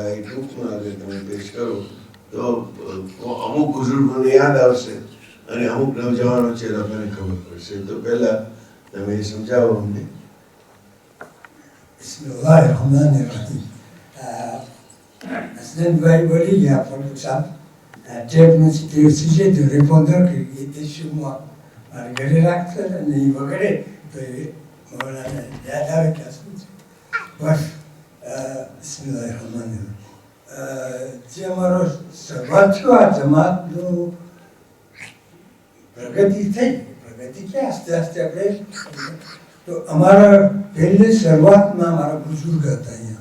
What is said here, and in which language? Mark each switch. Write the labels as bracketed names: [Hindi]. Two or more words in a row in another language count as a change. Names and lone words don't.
[Gujarati] એ ટૂંકમાં આગળ તમે પેશ કરો તો અમુક બુઝુર્ગોને યાદ આવશે અને અમુક નવજવાનો છે લોકોને ખબર પડશે. તો પહેલા તમે સમજાવો અમને. [Arabic] Bismillahirrahmanirrahim. [Gujarati] Aslan ભાઈ બોલી ગયા પણ સાહેબ ટેપનું [French] sujet de répondeur qui était chez moi. [Gujarati] મારા ઘરે રાખતા હતા ને એ વગેરે તો એ મોલાને યાદ આવે ત્યાં સુધી. બસ બિસ્મિલ્લાહિર્રહમાનિર્રહીમ. જે અમારો શરૂઆત થયો આ જમાતનું પ્રગતિ થઈ, પ્રગતિ ક્યાં આસ્તે આસ્તે આપણે તો અમારા પહેલી શરૂઆતમાં મારા બુઝુર્ગ હતા અહીંયા.